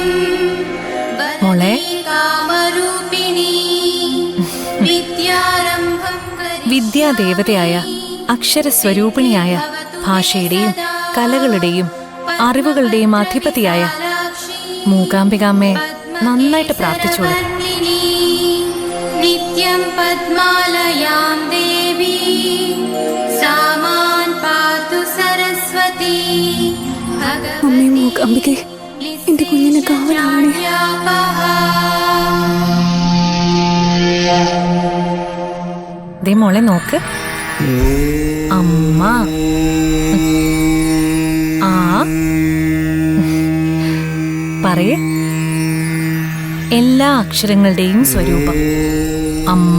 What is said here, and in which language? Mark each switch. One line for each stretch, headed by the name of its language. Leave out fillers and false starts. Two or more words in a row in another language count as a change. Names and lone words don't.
Malayalam: മോളെ,
Sanskrit: कामरूपिणी विद्यारम्भं
Malayalam: വിദ്യാദേവതയായ അക്ഷരസ്വരൂപിണിയായ ഭാഷയുടെയും കലകളുടെയും അറിവുകളുടെയും അധിപതിയായ മൂകാംബികാമ്മയെ നന്നായിട്ട് പ്രാർത്ഥിച്ചോളൂ.
Sanskrit: नित्यं पद्मालयां देवी सामान् पातु सरस्वती
Malayalam: അമ്മേ മൂകാംബികെ, എന്റെ കുഞ്ഞിനെ കാവലാവണേ. ദേ മോളെ നോക്ക്, അമ്മ ആ പറയേ, എല്ലാ അക്ഷരങ്ങളുടെയും സ്വരൂപം അമ്മ.